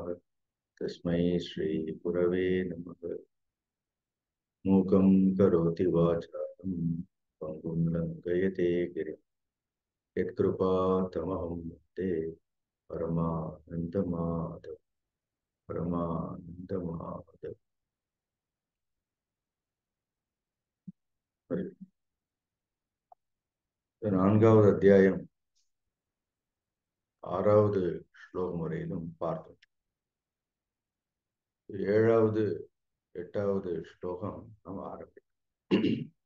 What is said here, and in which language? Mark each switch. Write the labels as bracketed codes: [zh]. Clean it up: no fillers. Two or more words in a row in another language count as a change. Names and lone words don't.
[sa] तस्मै श्री गुरवे नमः। मूकं करोति वाचालं पङ्गुं लङ्घयते गिरिं यत्कृपातमहं वन्दे परमानन्दमाधव परमानन्दमाधव। [ta] நான்காவது அத்தியாயம் 6வது ஸ்லோகம் வரையிலும் பார்த்தோம். 7வது 8வது ஸ்லோகம் நாம் ஆரம்பிக்கும்.